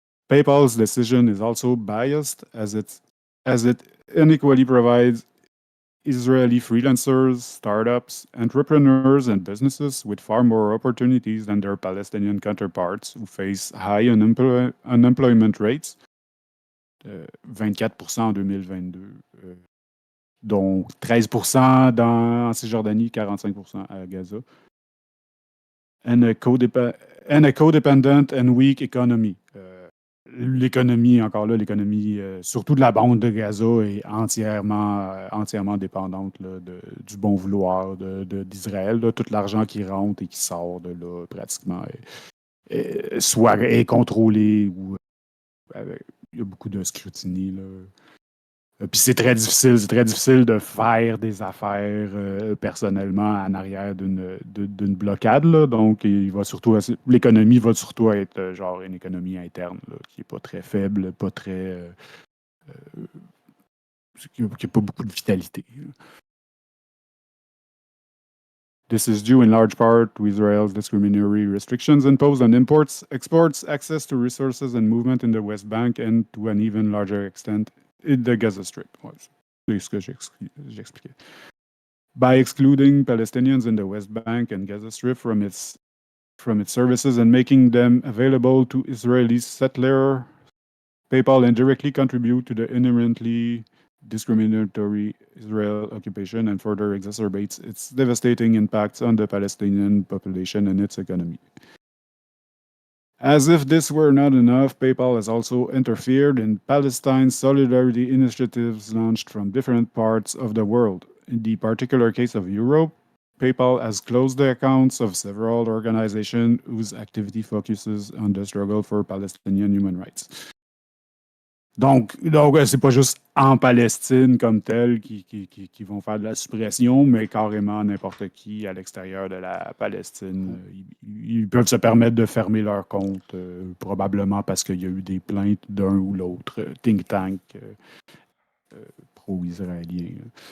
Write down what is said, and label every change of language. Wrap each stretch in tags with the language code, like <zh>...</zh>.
<en>PayPal's decision is also biased as it unequally provides Israeli freelancers, startups, entrepreneurs, and businesses with far more opportunities than their Palestinian counterparts who face high unemployment rates,</en> <fr>24% en 2022, dont 13% en Cisjordanie, 45% à Gaza,</fr> <en>and a codependent and weak economy.</en> <fr>L'économie, encore là, l'économie, surtout de la bande de Gaza, est entièrement dépendante là, du bon vouloir d'Israël. Tout l'argent qui rentre et qui sort de là, pratiquement, soit est contrôlé ou il y a beaucoup de scrutiny. Là. Puis c'est très difficile de faire des affaires personnellement en arrière d'une blocade. Là. Donc, l'économie va surtout être genre une économie interne là, qui n'est pas très faible, pas très. Qui n'a pas beaucoup de vitalité.</fr> <en>This is due in large part to Israel's discriminatory restrictions imposed on imports, exports, access to resources, and movement in the West Bank, and to an even larger extent, in the Gaza Strip.</en> <fr>Ouais, c'est ce que j'expliquais.</fr> <en>By excluding Palestinians in the West Bank and Gaza Strip from its services and making them available to Israeli settlers, PayPal indirectly contribute to the inherently discriminatory Israel occupation and further exacerbates its devastating impacts on the Palestinian population and its economy. As if this were not enough, PayPal has also interfered in Palestine's solidarity initiatives launched from different parts of the world. In the particular case of Europe, PayPal has closed the accounts of several organizations whose activity focuses on the struggle for Palestinian human rights.</en> <fr>Donc c'est pas juste en Palestine comme tel qui vont faire de la suppression, mais carrément n'importe qui à l'extérieur de la Palestine. Ils peuvent se permettre de fermer leur compte, probablement parce qu'il y a eu des plaintes d'un ou l'autre think tank pro-israélien.</fr>